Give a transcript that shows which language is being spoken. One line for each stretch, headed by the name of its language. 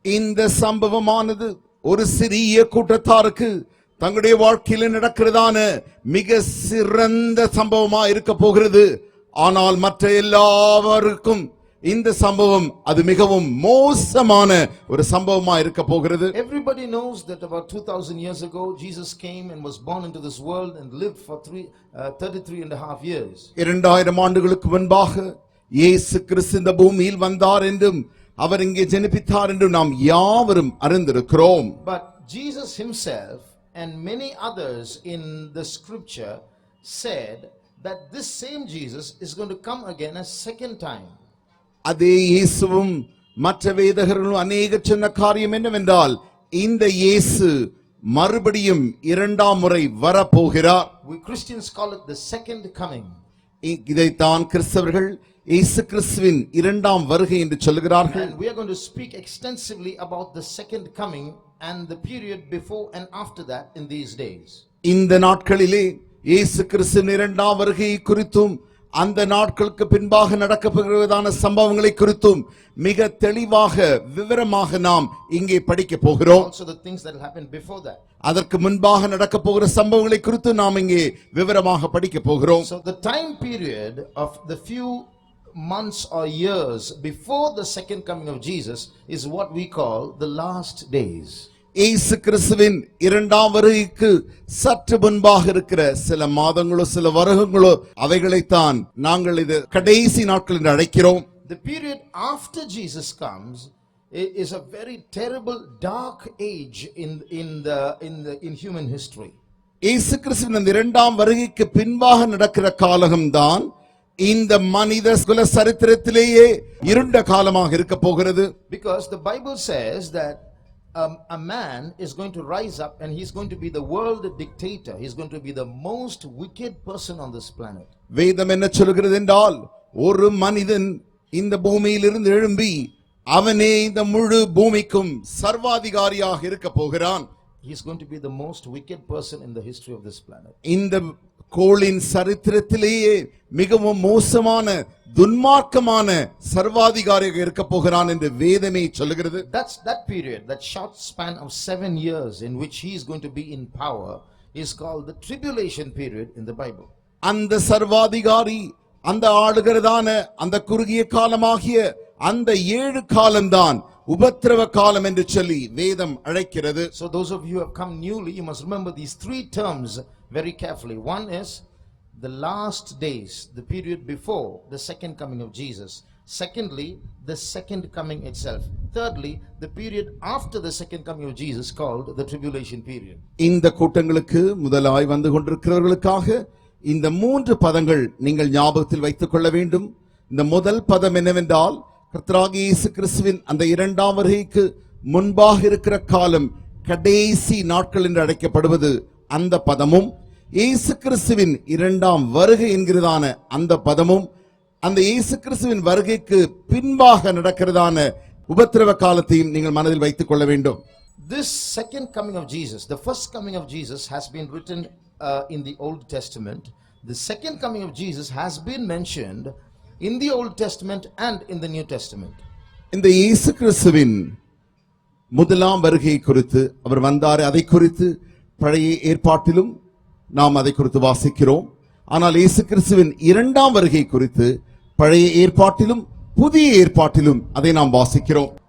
Tamil: இந்த சம்பவமானது ஒரு சிறிய கூட்டத்தாருக்கு தங்களுடைய வாழ்க்கையில் நடக்கிறதான மிக சிறந்த சம்பவமா இருக்க போகிறது. ஆனால் மற்ற எல்லாருக்கும் இந்த சம்பவம் அது மிகவும் மோசமான ஒரு சம்பவமா இருக்க போகிறது.
English: Everybody knows that about 2000 years ago Jesus came and was born into this world and lived for 33 and a half years.
Tamil: 2000 ஆண்டுகளுக்கு முன்பாக இயேசு கிறிஸ்து இந்த பூமியில் வந்தார் என்றும் அவர் இங்கே ஜெனிப்பித்தார் என்றும் நாம் யாவரும் அறிந்திருக்கிறோம்.
English: But Jesus himself and many others in the scripture said that this same Jesus is going to come again a second time.
Tamil: அதே இயேசுவும் மற்ற வேதகர்களும் அநேகர் சொன்ன காரியம் என்னவென்றால் இந்த இயேசு மறுபடியும் இரண்டாம் முறை வரப்போகிறார்.
English: We Christians call it the second coming.
Tamil: இதைத்தான் கிறிஸ்தவர்கள் இயேசு கிறிஸ்துவின் இரண்டாம் வருகை என்று சொல்கிறார்கள்.
English: And we are going to speak extensively about the second coming and the period before and after that in these days.
Tamil: இந்த நாட்களிலே இயேசு கிறிஸ்துவின் இரண்டாம் வருகை குறித்தும் அந்த நாட்களுக்கு பின்பாக நடக்கப்படுவதான சம்பவங்களை குறித்தும் மிக தெளிவாக விவரமாக நாம் இங்கே படிக்க போகிறோம்.
English: Also the things that will happen before that.
Tamil: அதற்கு முன்பாக நடக்க போகிற சம்பவங்களை குறித்து நாம் இங்கே விவரமாக படிக்க போகிறோம்.
English: So the time period of the few months or years before the second coming of Jesus is what we call the last days.
Tamil: இயேசு கிறிஸ்துவின் இரண்டாம் வருகைக்கு சற்று முன்பாக இருக்கிற சில மாதங்களோ சில வருடங்களோ அவைகளைத்தான் நாங்கள் இது கடைசி நாட்கள் என்று அழைக்கிறோம்.
English: The period after Jesus comes is a very terrible dark age in human history.
Tamil: இயேசு கிறிஸ்துவின் இரண்டாம் வருகைக்கு பின்பாக நடக்கிற காலம்தான் இந்த மனித குல சரித்திரத்திலேயே இருண்ட காலமாக இருக்க போகிறது.
English: Because the Bible says that a man is going to rise up and he's going to be the world dictator. He's going to be the most wicked person on this planet.
Tamil: வேதம் என்ன சொல்கிறது என்றால் ஒரு மனிதன் இந்த பூமியில் இருந்து எழும்பி அவனே இந்த முழு பூமிக்கும் சர்வாதிகாரியாக இருக்க போகிறான்.
English: He's going to be the most wicked person in the history of this planet.
Tamil: இந்த கோளின் சரித்திரத்திலேயே மிகவும் மோசமான துன்மார்க்கமான சர்வாதிகாரியாக இருக்க போகிறான் என்று வேதமே சொல்லுகிறது.
English: That's that period, that short span of 7 years in which he is going to be in power is called the tribulation period in the Bible.
Tamil: அந்த சர்வாதிகாரி அந்த ஆளுகிறதான அந்த குறுகிய காலமாகிய அந்த 7 காலம்தான் உபத்திரவ காலம் என்று சொல்லி வேதம் அழைக்கிறது.
English: So those of you who have come newly, you must remember these 3 terms very carefully. One is the last days, the period before the second coming of Jesus. Secondly, the second coming itself. Thirdly, the period after the second coming of Jesus called the tribulation period.
Tamil: இந்த கூட்டங்களுக்கு முதலாய் வந்து கொண்டிருக்கிறவர்களுக்காக இந்த 3 பதங்கள் நீங்கள் ஞாபகத்தில் வைத்துக் கொள்ள வேண்டும். இந்த முதல் பதம் என்னவென்றால், கர்த்தராகிய இயேசு கிறிஸ்துவின் அந்த இரண்டாம் வருகைக்கு முன்பாக இருக்கிற காலம் கடைசி நாட்கள் என்று அழைக்கப்படுவது அந்த பதமும், இயேசு கிறிஸ்துவின் இரண்டாம் வருகை என்கிறதான அந்த பதமும், அந்த இயேசு கிறிஸ்துவின் வருகைக்கு பின்பாக நடக்கிறதான உபத்திரவ காலத்தையும் நீங்கள் மனதில் வைத்துக் கொள்ள வேண்டும்.
English: This second coming of Jesus, the first coming of Jesus has been written in the Old Testament. The second coming of Jesus has been mentioned in the Old Testament and in the New Testament.
Tamil: இந்த இயேசு கிறிஸ்துவின் முதலாம் வருகை குறித்து அவர் வந்தார், அதை குறித்து பழைய ஏற்பாட்டிலும் நாம் அதை குறித்து வாசிக்கிறோம். ஆனால் இயேசு கிறிஸ்துவின் இரண்டாம் வருகை குறித்து பழைய ஏற்பாட்டிலும் புதிய ஏற்பாட்டிலும் அதை நாம் வாசிக்கிறோம்.